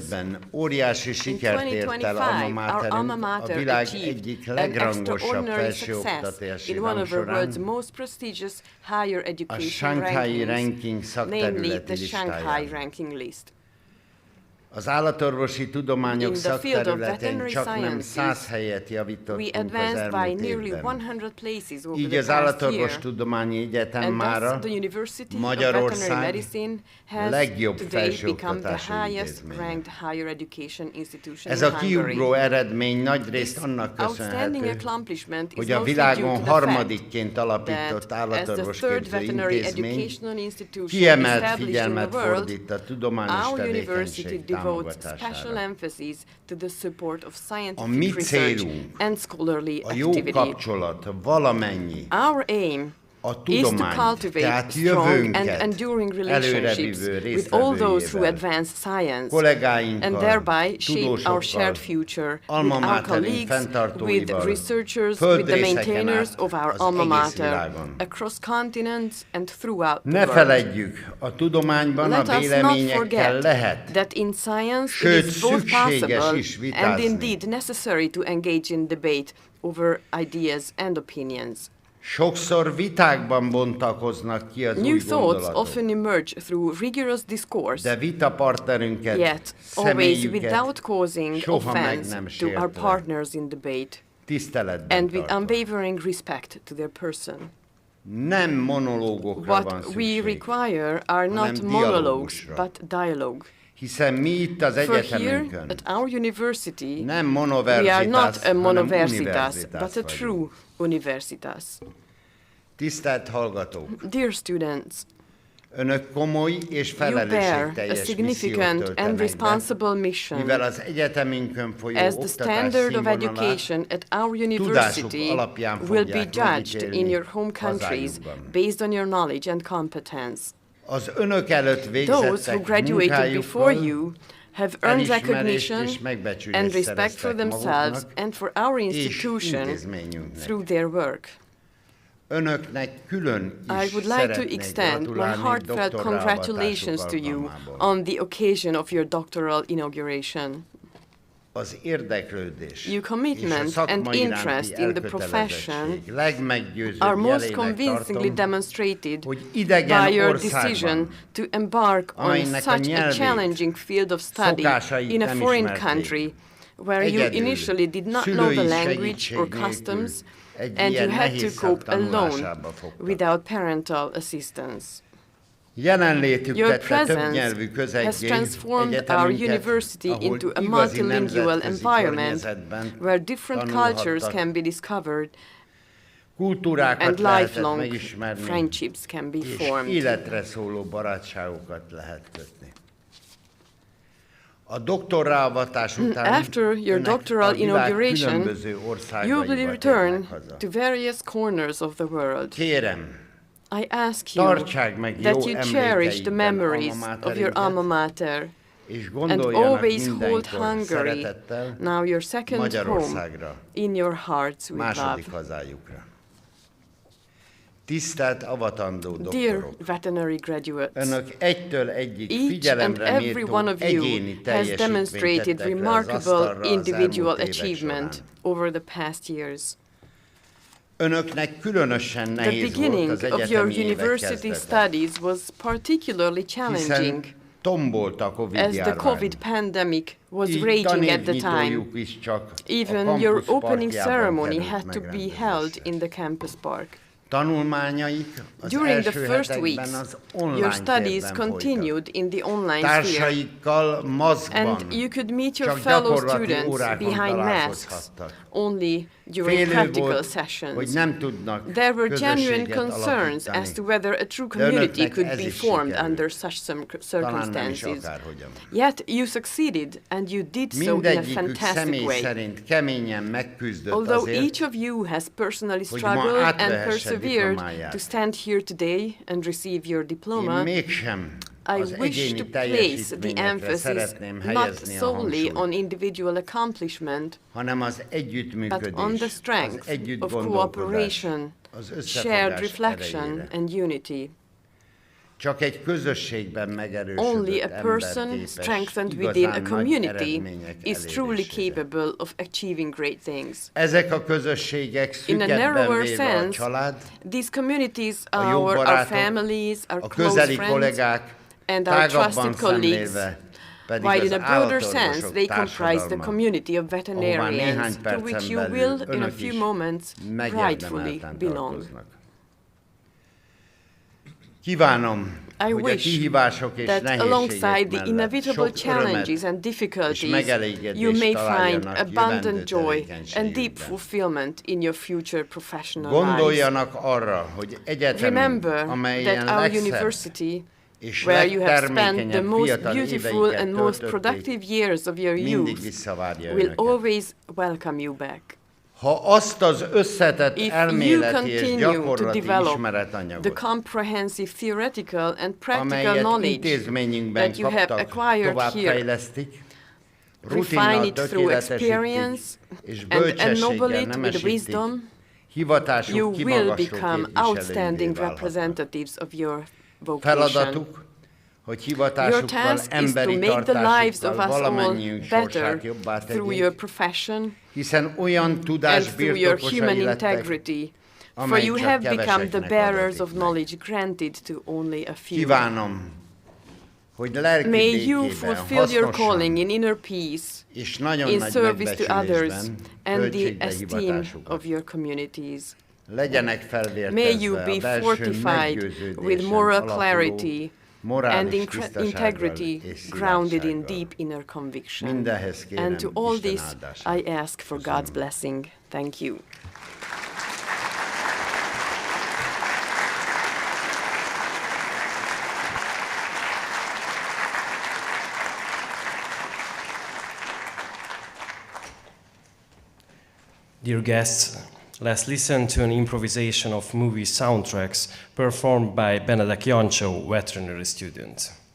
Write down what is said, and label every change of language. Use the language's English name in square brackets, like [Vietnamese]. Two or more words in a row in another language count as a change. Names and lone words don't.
[Hungarian] 2025-ben óriási sikert ért el alma materünk a világ egyik [English] an [Hungarian] legrangosabb [English] extraordinary success [Hungarian] felsőoktatási [English] in one of the [Hungarian] rang [English] world's [Hungarian] során, [English] most prestigious higher [Hungarian] a [English] education [Hungarian] Shanghai [English] rankings, [Hungarian] ranking [English] namely [Hungarian] szakterületi [English] the Shanghai [Hungarian] listáján. [English] ranking list. [Hungarian] Az állatorvosi tudományok [English] In the field of [Hungarian] szakterületén [English] veterinary [Hungarian] csak nem [English] sciences, [Hungarian] 100 helyet [English] We [Hungarian] javítottunk az [English] advanced by [Hungarian] elmúlt [English] nearly [Hungarian] évben. [English] 100 places over [Hungarian] Így [English] the [Hungarian] az [English] past year. [Hungarian] Állatorvostudományi Egyetem [English] And [Hungarian] mára [English] thus the University of [Hungarian] Magyarország [English] Veterinary Medicine has [Hungarian] legjobb [English] today become the [Hungarian] felsőoktatási [English] highest [Hungarian] intézménye. [English] ranked higher education institution [Hungarian] Ez [English] in [Hungarian] a kiugró [English] Hungary. [Hungarian] eredmény nagyrészt [English] This [Hungarian] annak [English] outstanding [Hungarian] köszönhető, [English] accomplishment is [Hungarian] hogy a [English] mostly due [Hungarian] világon [English] to the [Hungarian] harmadikként [English] fact [Hungarian] alapított [English] that as the third [Hungarian] állatorvosképző [English] veterinary [Hungarian] intézmény [English] educational institution [Hungarian] kiemelt [English] established in the [Hungarian] figyelmet [English] world, [Hungarian] fordít a tudományos [English] our [Hungarian] tevékenység [English] university devotes special [Hungarian] támogatására. [English] emphasis to the support of [Hungarian] A mi [English] scientific research [Hungarian] célunk, [English] and scholarly [Hungarian] a jó [English] activity. [Hungarian] kapcsolat valamennyi [English] Our aim [Hungarian] a [English] is to [Hungarian] tudományt, [English] cultivate [Hungarian] tehát [English] strong and [Hungarian] jövőnket [English] enduring relationships [Hungarian] előrevívő [English] with all those who [Hungarian] résztvevőjével, [English] advance science and [Hungarian] kollégáinkkal, [English] thereby shape our [Hungarian] tudósokkal, [English] shared future [Hungarian] alma [English] with our [Hungarian] materünk [English] colleagues, with [Hungarian] fenntartóival, [English] researchers, with the [Hungarian] földrészeken [English] maintainers [Hungarian] át [English] of our [Hungarian] az [English] alma [Hungarian] egész [English] mater [Hungarian] világon. [English] across continents and throughout the [Hungarian] Ne [English] world. [Hungarian] feledjük, a tudományban a [English] Let us not [Hungarian] véleményekkel [English] forget [Hungarian] lehet, [English] that in science [Hungarian] sőt, [English] it is both [Hungarian] szükséges [English] possible [Hungarian] is [English] and [Hungarian] vitázni. [English] indeed necessary to engage in debate over ideas and opinions. [Hungarian] Sokszor vitákban bontakoznak ki az [English] New [Hungarian] új [English] thoughts [Hungarian] gondolatok, [English] often emerge through rigorous discourse, [Hungarian] de vitapartnerünket, [English] yet always [Hungarian] személyüket [English] without causing [Hungarian] soha meg [English] offense [Hungarian] nem [English] to our [Hungarian] sértve, [English] partners in debate, [Hungarian] tiszteletben [English] and with [Hungarian] tartva. [English] unwavering respect to their person. [Hungarian] Nem monológokra van [English] What we [Hungarian] szükség, [English] require are not [Hungarian] hanem [English] monologues, [Hungarian] dialógusra. [English] but dialogue. [Hungarian] hiszen mi itt az [English] For here, [Hungarian] egyetemünkön [English] at our university, [Hungarian] nem [English] we are [Hungarian] monoversitas, [English] not a [Hungarian] hanem [English] monoversitas, [Hungarian] universitas [English] but a [Hungarian] vagyunk. [English] true universitas. [Hungarian] Tisztelt hallgatók! [English] Dear students, [Hungarian] Önök komoly és [English] you bear a [Hungarian] felelősségteljes missziót [English] significant and [Hungarian] töltenek be, [English] responsible mission [Hungarian] mivel az egyetemünkön folyó [English] as the [Hungarian] oktatás [English] standard of [Hungarian] színvonalát [English] education at our [Hungarian] tudásuk [English] university [Hungarian] alapján [English] will be [Hungarian] fogják [English] judged in [Hungarian] megítélni [English] your home countries [Hungarian] hazájukban. [English] based on your knowledge and competence. [Hungarian] Az önök előtt [English] Those who [Hungarian] végzettek [English] graduated before [Hungarian] munkájukkal [English] you have earned [Hungarian] elismerést [English] recognition [Hungarian] és megbecsülést [English] and respect for [Hungarian] szereztek [English] themselves [Hungarian] maguknak [English] and for our [Hungarian] és [English] institution [Hungarian] intézményünknek. [English] through their work. [Hungarian] Önöknek külön [English] I [Hungarian] is [English] would like to [Hungarian] szeretnék [English] extend my [Hungarian] gratulálni [English] heartfelt [Hungarian] doktorálvatásuk [English] congratulations to you [Hungarian] alkalmából. [English] on the occasion of your doctoral inauguration. [Hungarian] Az érdeklődés [English] Your [Hungarian] és a [English] commitment and [Hungarian] szakma [English] interest [Hungarian] iránti [English] in the profession [Hungarian] elkötelezettség legmeggyőzőbb [English] are most [Hungarian] jelének [English] convincingly [Hungarian] tartom, [English] demonstrated [Hungarian] hogy idegen [English] by your [Hungarian] országban, [English] decision to embark on [Hungarian] amelynek a [English] such a [Hungarian] nyelvét, [English] challenging field of study [Hungarian] szokásait [English] in a [Hungarian] nem [English] foreign [Hungarian] ismerték. [English] country where you [Hungarian] Egyedül, [English] initially did not know the [Hungarian] szülői [English] language [Hungarian] segítség [English] or [Hungarian] nélkül [English] customs [Hungarian] egy [English] and [Hungarian] ilyen [English] you had [Hungarian] nehéz [English] to [Hungarian] szak [English] cope alone [Hungarian] tanulásába fogtak. [English] without parental assistance. Your [Hungarian] Jelenlétük tette [English] presence [Hungarian] többnyelvű [English] has [Hungarian] közeggyé [English] transformed our university [Hungarian] ahol [English] into a [Hungarian] igazi [English] multilingual [Hungarian] nemzetközi [English] environment [Hungarian] környezetben [English] where different cultures [Hungarian] tanulhattak, [English] can be discovered [Hungarian] kultúrákat [English] and [Hungarian] lehetett [English] lifelong [Hungarian] megismerni, [English] friendships can be [Hungarian] és [English] formed. [Hungarian] életre szóló barátságokat lehet kötni. A doktorálvatás után [English] After your [Hungarian] önök [English] doctoral [Hungarian] a világ [English] inauguration, [Hungarian] különböző [English] you will [Hungarian] országaiba [English] return [Hungarian] térnek haza. [English] to various corners of the world. [Hungarian] Kérem, [English] I ask you [Hungarian] tartsák meg jó [English] that you cherish the [Hungarian] emlékeikben [English] memories [Hungarian] alma [English] of your alma mater [Hungarian] és [English] and [Hungarian] gondoljanak [English] always hold [Hungarian] mindenkor [English] Hungary, [Hungarian] szeretettel [English] now your second home, [Hungarian] Magyarországra, [English] in your hearts with love. [Hungarian] második hazájukra. Tisztelt avatandó [English] Dear [Hungarian] doktorok! [English] veterinary graduates, [Hungarian] Önök egytől egyig [English] each and [Hungarian] figyelemre [English] every [Hungarian] méltó [English] one of you [Hungarian] egyéni [English] has [Hungarian] teljesítményt [English] demonstrated [Hungarian] tettek le az [English] remarkable [Hungarian] asztalra az [English] individual [Hungarian] elmúlt évek [English] achievement [Hungarian] során. [English] over the past years. [Hungarian] Önöknek különösen [English] The [Hungarian] nehéz volt [English] beginning [Hungarian] az [English] of your [Hungarian] egyetemi évek [English] university [Hungarian] kezdete, [English] studies was particularly challenging [Hungarian] hiszen tombolt a Covid [English] as the [Hungarian] járvány. [English] COVID pandemic was [Hungarian] Így [English] raging at the time. [Hungarian] tanévnyitójuk is csak [English] Even [Hungarian] a [English] your [Hungarian] campus [English] opening [Hungarian] parkjában [English] ceremony [Hungarian] került [English] had to be [Hungarian] megrendezésre. [English] held in the campus park. [Hungarian] Tanulmányaik az [English] During the [Hungarian] első [English] first [Hungarian] hetekben [English] weeks, [Hungarian] az online [English] your studies [Hungarian] térben [English] continued in the online [Hungarian] folytak. [English] sphere, [Hungarian] Társaikkal maszkban, [English] and you could meet your [Hungarian] csak [English] fellow [Hungarian] gyakorlati [English] students [Hungarian] órákon [English] behind masks [Hungarian] találkozhattak. [English] only during [Hungarian] Félő [English] practical [Hungarian] volt, hogy [English] sessions. [Hungarian] nem tudnak [English] There were genuine [Hungarian] közösséget [English] concerns [Hungarian] alapítani. [English] as to whether a true [Hungarian] De önöknek [English] community could [Hungarian] ez [English] be [Hungarian] is [English] formed [Hungarian] sikerült. [English] under such [Hungarian] Talán nem is [English] circumstances. [Hungarian] akárhogyan. [English] Yet you succeeded, and you did so in a [Hungarian] Mindegyikük [English] fantastic [Hungarian] személy [English] way. [Hungarian] szerint keményen megküzdött [English] Although [Hungarian] azért, [English] each of you has personally [Hungarian] hogy ma [English] struggled and [Hungarian] átvehesse [English] persevered [Hungarian] diplomáját. [English] to stand here today and receive your [Hungarian] én [English] diploma, [Hungarian] mégsem [English] I [Hungarian] az [English] wish [Hungarian] egyéni [English] to place the [Hungarian] teljesítményekre [English] emphasis [Hungarian] szeretném [English] not [Hungarian] helyezni a [English] solely on [Hungarian] hangsúlyt, [English] individual accomplishment, [Hungarian] hanem az [English] but on [Hungarian] együttműködés, [English] the [Hungarian] az [English] strength [Hungarian] együtt [English] of [Hungarian] gondolkodás, [English] cooperation, [Hungarian] az [English] shared [Hungarian] összefogás [English] reflection, [Hungarian] erejére. [English] and unity. [Hungarian] Csak egy közösségben [English] Only [Hungarian] megerősödött [English] a [Hungarian] ember [English] person [Hungarian] képes [English] strengthened within a [Hungarian] igazán nagy [English] community [Hungarian] eredmények [English] is truly [Hungarian] elérésére. [English] capable of achieving great things. [Hungarian] Ezek a közösségek [English] In a [Hungarian] szükebben [English] narrower [Hungarian] véve a [English] sense, [Hungarian] család, [English] these communities [Hungarian] a [English] are [Hungarian] jó [English] our [Hungarian] barátok, [English] families, our [Hungarian] a [English] close [Hungarian] közeli [English] friends, [Hungarian] kollégák, [English] and our [Hungarian] tágabban [English] trusted colleagues, [Hungarian] szemlélve pedig [English] while [Hungarian] az [English] in a broader sense [Hungarian] állatorvosok [English] they comprise the [Hungarian] társadalma, [English] community of [Hungarian] ahová [English] veterinarians, [Hungarian] néhány [English] to which [Hungarian] percen [English] you [Hungarian] belül [English] will, in a [Hungarian] önök [English] few [Hungarian] is [English] moments, rightfully [Hungarian] megérdemelten [English] belong. [Hungarian] tartoznak. Kívánom, [English] I [Hungarian] hogy a [English] wish [Hungarian] kihívások és [English] that [Hungarian] nehézségek [English] alongside the [Hungarian] mellett [English] inevitable [Hungarian] sok örömet [English] challenges and [Hungarian] és [English] difficulties, you [Hungarian] megelégedést [English] may find [Hungarian] találjanak jövendő [English] abundant joy and deep [Hungarian] tevékenységükben. [English] fulfillment in your future professional lives. [Hungarian] Gondoljanak arra, hogy egyetemünk, [English] Remember [Hungarian] amelyen [English] that our [Hungarian] legszebb [English] university, [Hungarian] és [English] where you have spent the [Hungarian] legtermékenyebb [English] most [Hungarian] fiatal [English] beautiful [Hungarian] éveiket [English] and most [Hungarian] töltötték, [English] productive years of your [Hungarian] mindig [English] youth, [Hungarian] visszavárja [English] will [Hungarian] önöket. [English] always welcome you back. [Hungarian] Ha azt az összetett [English] If you [Hungarian] elméleti és [English] continue to [Hungarian] gyakorlati [English] develop the [Hungarian] ismeretanyagot, [English] comprehensive theoretical and practical [Hungarian] amelyet [English] knowledge [Hungarian] intézményünkben [English] that you have [Hungarian] kaptak, [English] acquired here, [Hungarian] továbbfejlesztik, [English] refine [Hungarian] rutinnal [English] it through [Hungarian] tökéletesítik, [English] experience [Hungarian] és [English] and [Hungarian] bölcsességgel [English] ennoble it with [Hungarian] nemesítik, [English] wisdom, you [Hungarian] hivatásuk [English] will [Hungarian] kimagasló [English] become [Hungarian] képviselőivé [English] outstanding [Hungarian] válhatnak. [English] representatives of your vocation. [Hungarian] Feladatuk, hogy [English] Your [Hungarian] hivatásukkal, [English] task is to [Hungarian] emberi [English] make the lives of [Hungarian] tartásukkal [English] us all [Hungarian] valamennyiünk [English] better [Hungarian] sorsát jobbá [English] through your [Hungarian] tegyék, [English] profession [Hungarian] hiszen olyan [English] and [Hungarian] tudás [English] through your [Hungarian] birtokosai [English] human [Hungarian] lettek, [English] integrity. For [Hungarian] amely [English] you [Hungarian] csak [English] have become the [Hungarian] keveseknek [English] bearers [Hungarian] adatik [English] of [Hungarian] meg. [English] knowledge granted to only a few. [Hungarian] Kívánom, hogy lelki [English] May you [Hungarian] békében, [English] fulfill your calling [Hungarian] hasznosan [English] in inner peace, [Hungarian] és nagyon [English] in [Hungarian] nagy [English] service to others, [Hungarian] megbecsülésben [English] and the [Hungarian] töltsék be [English] esteem [Hungarian] hivatásukat. [English] of your communities. [Hungarian] Legyenek [English] May you [Hungarian] felvértezve [English] be [Hungarian] a belső [English] fortified with [Hungarian] meggyőződésen [English] moral [Hungarian] alapuló [English] clarity and [Hungarian] morális tisztasággal [English] integrity [Hungarian] és [English] grounded in [Hungarian] szilárdsággal. [English] deep inner conviction. [Hungarian] Mindehhez kérem [English] And to all [Hungarian] Isten [English] this, [Hungarian] áldását. [English] I ask for God's blessing. Thank you. Dear guests, let's listen to an improvisation of movie soundtracks performed by Benedek Jancsó, veterinary student.